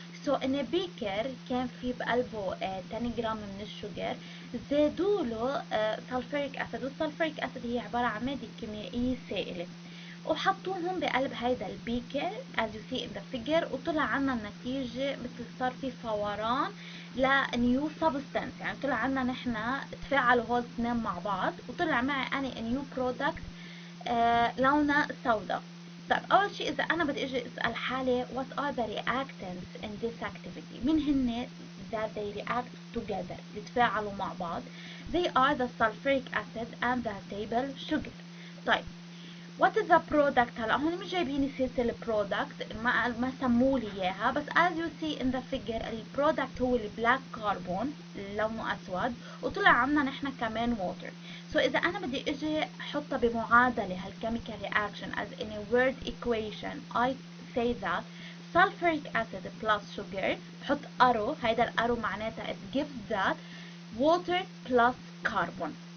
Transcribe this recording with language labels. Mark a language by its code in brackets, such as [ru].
[ar] So in a beaker كان في بقلبه 10 جرام من الشجر، زادوا له sulfuric acid، والsulfuric acid هي عبارة عن مادة كيميائية سائلة، وحطوهم بقلب هيدا البيكر [en] as you see in the figure، [ar] وطلع عنا النتيجة مثل صار في فوران ل new substance. يعني طلع عنا نحنا تفاعلوا هول الاثنين مع بعض وطلع معي أنا [en] a new product [ar] لونها سودا. طيب أول شيء إذا أنا بدي أجي أسأل حالي [en] what are the reactants in this activity، [ar] مين هن [en] that they react together [ar] يتفاعلوا مع بعض؟ [en] they are the sulfuric acid and the table sugar. [ar] طيب [en] what is the product؟ [ar] هلا هون مش جايبين سيرة البرودكت، ما سمولي اياها، بس [en] as you see in the figure [ar] البرودكت هو البلاك كاربون لونه اسود، وطلع عنا نحن كمان water. [en] so [ar] اذا انا بدي اجي احطها بمعادلة [en] هالchemical reaction as in a word equation I say that sulfuric acid plus sugar، بحط arrow، [ar] هيدا الارو معناتها [en] it gives that water plus carbon.